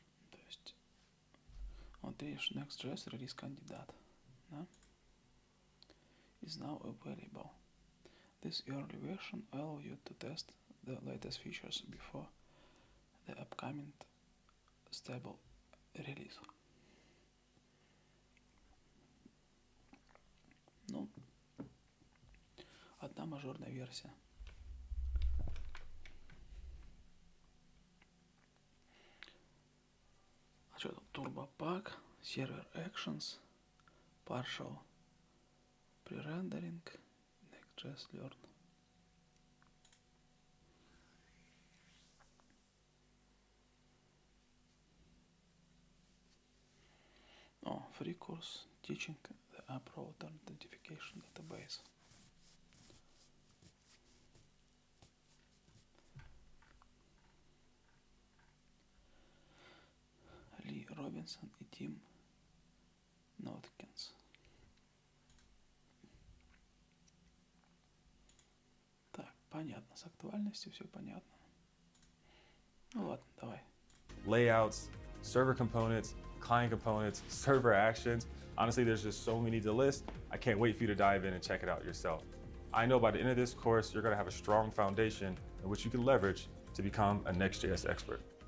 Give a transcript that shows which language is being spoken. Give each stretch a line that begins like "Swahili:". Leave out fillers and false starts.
Russian: То есть, вот видишь, Next.js релиз кандидат. Да?
English: Is now available. This early version allows you to test the latest features before the upcoming stable release.
Russian: Ну, одна мажорная версия. А что тут? Turbo Pack, Server Actions, Partial Pre-rendering, Next.js Learn.
English: Oh, free course teaching the app router identification database.
Russian: Ли Робинсон и Тим Ноткинс. Так, понятно, с актуальностью все понятно. Ну ладно, давай.
English: Layouts, server components, client components, server actions. Honestly, there's just so many to list. I can't wait for you to dive in and check it out yourself. I know by the end of this course, you're gonna have a strong foundation in which you can leverage to become a Next.js expert.